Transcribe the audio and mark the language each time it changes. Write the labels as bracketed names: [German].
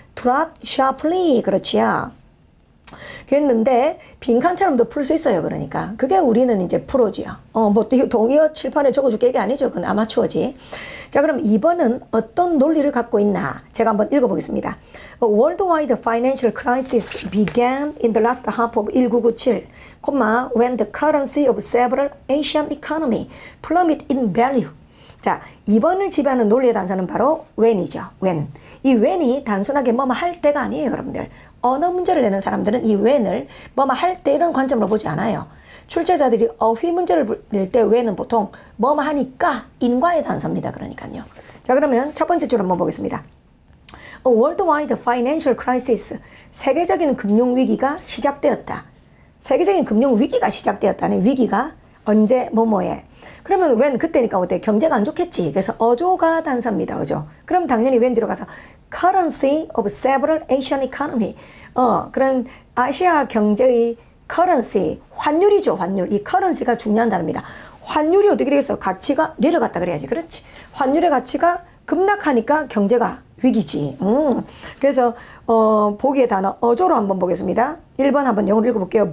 [English] drop sharply. [Korean] 그렇지요. 그랬는데 빈칸처럼도 풀 수 있어요. 그러니까 그게 우리는 이제 프로지요. 뭐 동의어 칠판에 적어줄게 이게 아니죠. 그건 아마추어지. 자, 그럼 2번은 어떤 논리를 갖고 있나 제가 한번 읽어보겠습니다. [English] A worldwide financial crisis began in the last half of 1997, when the currency of several Asian economies plummeted in value. [Korean] 자, 2번을 지배하는 논리의 단서는 바로 when이죠. [English] when. [Korean] 이 when이 단순하게 뭐뭐 할 때가 아니에요, 여러분들. 언어 문제를 내는 사람들은 이 when을 뭐뭐 할 때 이런 관점으로 보지 않아요. 출제자들이 어휘 문제를 낼 때 when은 보통 뭐뭐 하니까 인과의 단서입니다. 그러니까요. 자, 그러면 첫 번째 줄 한번 보겠습니다. [English] A worldwide financial crisis. [Korean] 세계적인 금융위기가 시작되었다. 세계적인 금융위기가 시작되었다는 위기가 언제 뭐뭐에. 그러면 when 그때니까 어때? 경제가 안 좋겠지. 그래서 어조가 단서입니다. 어조. 그럼 당연히 [English] when [Korean] 들어가서 [English] currency of several Asian economy. [Korean] 그런 아시아 경제의 currency, 환율이죠. 환율. 이 currency가 중요한 단어입니다. 환율이 어떻게 되겠어? 가치가 내려갔다 그래야지. 그렇지. 환율의 가치가 급락하니까 경제가 위기지. 그래서 보기의 단어 어조로 한번 보겠습니다. 1번 한번 영어로 읽어볼게요.